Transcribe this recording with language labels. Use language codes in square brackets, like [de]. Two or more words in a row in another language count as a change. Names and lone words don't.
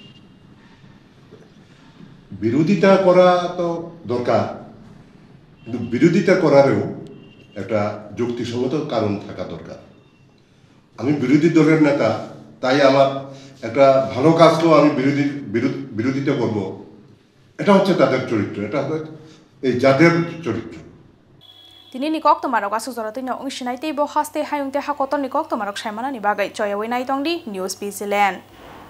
[bn] বিরোধিতা করা তো দরকার কিন্তু বিরোধিতা করারও একটা যুক্তিসঙ্গত কারণ থাকা দরকার আমি বিরোধী দলের নেতা তাই আমার একটা ভালো কাজকেও আমি বিরোধিতা করব এটা হচ্ছে তাদের চরিত্র এটা হচ্ছে এই জাতের চরিত্র [trp] Tini nikok tomarok asu zorotoi no ungsinai tei bo haste hayungte hakoton nikok tomarok saimana ni bagai choyawai nai tongdi News Zealand